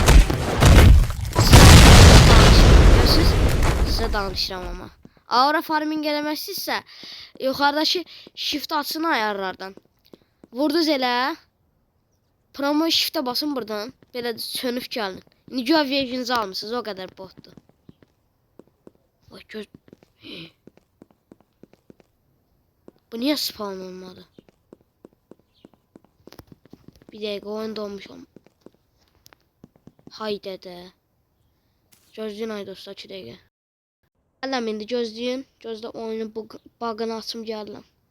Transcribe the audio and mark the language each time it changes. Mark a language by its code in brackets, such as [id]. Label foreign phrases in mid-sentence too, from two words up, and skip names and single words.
[az] Size danışıram ama. [en] Aura farming [az] eləməzsizsə, yuxarıdakı shift açın ayarlardan. Vurduz elə. [tr] Promo shift'e basın buradan. [az] Belə sönüb gəlin. İndi güya verginizi almışsınız, o qədər botdur. [tr] Bak göz. Bu niye spawn olmadı? Bir dakika, oyun donmuş ama. [az] Hay dədə. Gözləyin ay dostlar 2 dəqiqə. Gələm indi gözləyin. Gözlə oyunun bug'ını açım gəlirəm.